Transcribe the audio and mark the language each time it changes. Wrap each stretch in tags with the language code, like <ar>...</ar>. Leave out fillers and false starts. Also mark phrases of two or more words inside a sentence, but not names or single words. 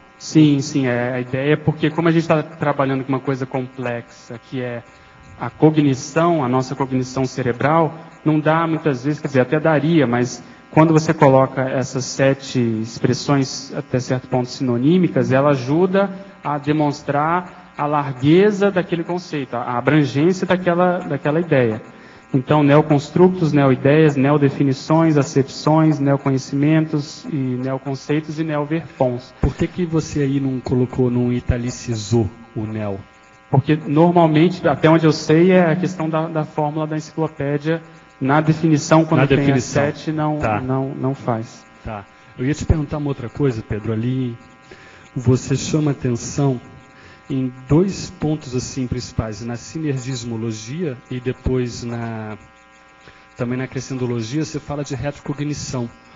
<pt>Sim, a ideia é porque como a gente está trabalhando com uma coisa complexa, que é a cognição, a nossa cognição cerebral, não dá muitas vezes, quer dizer, até daria, mas quando você coloca essas 7 expressões, até certo ponto sinonímicas, ela ajuda a demonstrar a largueza daquele conceito, a abrangência daquela ideia. Então, neoconstructos, neoideias, neodefinições, acepções, neoconhecimentos, e neoconceitos e neoverpons. Por que você aí não colocou, não italicizou o neo? Porque normalmente, até onde eu sei, é a questão da fórmula da enciclopédia. Na definição, quando tem as 7, não faz. Tá. Eu ia te perguntar uma outra coisa, Pedro. Ali você chama atenção em 2 pontos assim principais, na sinergismologia e depois também na crescendologia, você fala de retrocognição.</pt>